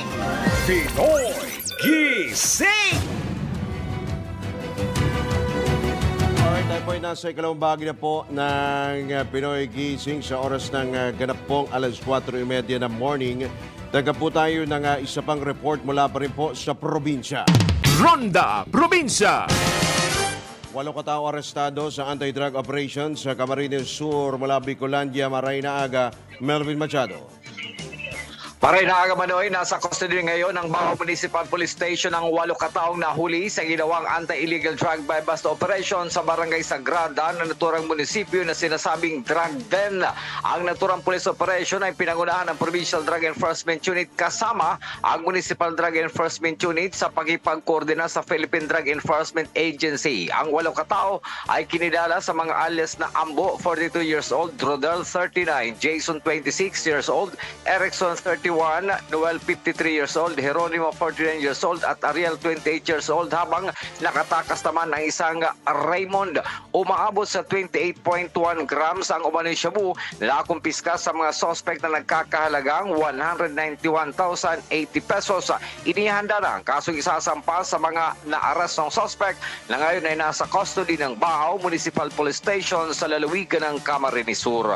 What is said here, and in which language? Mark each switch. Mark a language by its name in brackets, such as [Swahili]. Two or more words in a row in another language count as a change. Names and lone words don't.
[Filipino] Pinoy Gising! Alright, tayo po ay nasa ikalawang bahagi na po ng Pinoy Gising sa oras ng ganap pong alas 4:30 ng morning. Taga po tayo ng isa pang report mula pa rin po sa probinsya. Ronda Probinsya. 8 katao arestado sa [English] anti-drug operation [Filipino] sa Camarines Sur, mula Bicolandia, [Bikol] maray na aga. [Filipino] Melvin Machado. [Bikol] Paray na aga [Filipino] Manoy, nasa custody ngayon ng Baho Municipal Police Station ang 8 kataong nahuli sa ginawang [English] anti-illegal drug buy-bust operation [Filipino] sa Barangay Sagrada na naturang munisipyo na sinasabing drug den. Ang naturang police operation ay pinangunahan ng Provincial Drug Enforcement Unit kasama ang Municipal Drug Enforcement Unit sa pagkipagkoordina sa Philippine Drug Enforcement Agency. Ang 8 katao ay kinilala sa mga alias na Ambo, 42 [English] years old, [Filipino] Rodel, 39, Jason, 26 [English] years old, [Filipino] Erickson, 31, Noel, 53 [English] years old, [Filipino] Jeronimo, 49 [English] years old [Filipino] at Ariel, 28 [English] years old, [Filipino] habang nakatakas naman ang isang Raymond. Umaabot sa 28.1 grams ang umano'y shabu na nakumpiska sa mga suspect na nagkakahalagang 191,080 pesos. Inihanda na ang kasong isasampa sa mga naaras ng suspect na ngayon ay nasa custody ng Bahaw Municipal Police Station sa lalawigan ng Camarines Sur.